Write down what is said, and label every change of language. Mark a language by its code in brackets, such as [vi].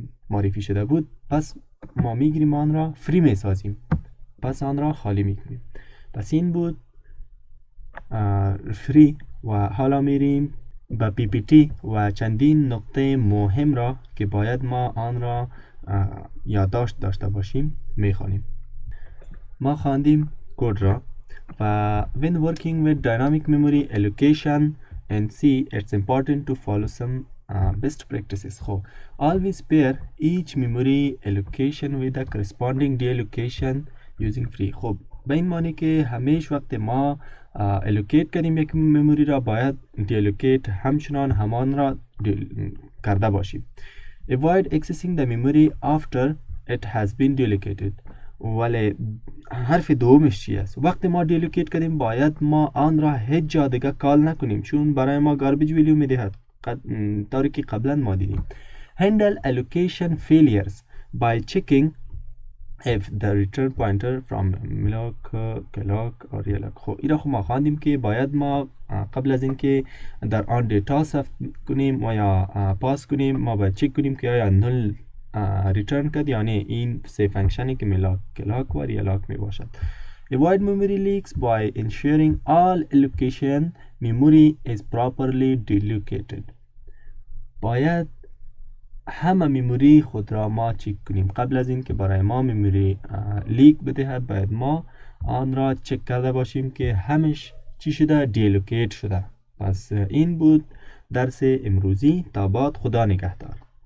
[fa] معرفی شده بود، پس ما میگیریم آن را فری میسازیم، پس آن را خالی میکنیم. پس این بود فری و حالا میریم به پی پی تی و چندین نقطه مهم را که باید ما آن را یادداشت داشته باشیم میخوانیم. ما خواندیم کد را و [en] when working with dynamic memory allocation and C, it's important to follow some best practices. خب always pair each memory allocation with the corresponding deallocation using free. [fa] خب به این معنی که همیشه وقت ما allocate کردیم یک مموری را باید deallocate همچنان همان را کرده باشیم. [en] Avoid accessing the memory after it has been deallocated. [fa] ولی حرف دومش چی است؟ وقتی ما دیلوکیت کردیم باید ما آن را هیچ جا دیگه کال نکنیم، چون برای ما گاربیج ویلیو میدهد، طوری که قبلا ما دیدیم. [en] Handle allocation failures by checking if the return pointer from malloc, calloc or realloc. [fa] خب این را ما خواندیم که باید ما قبل از اینکه در آن دیتا ثبت کنیم و یا پاس کنیم ما باید چک کنیم که آیا نل ریترن کرد، یعنی این سه فنکشنی که ملاک، کلاک و یلاک می باشد. [en] Avoid memory leaks by ensuring all allocation memory is properly deallocated. [fa] باید همه میموری خود را ما چک کنیم. قبل از این که برای ما میموری لیک بدهد باید ما آن را چک کرده باشیم که همش چی شده؟ دیلوکیت شده. پس این بود درس امروزی. تا بعد، خدا نگهدار.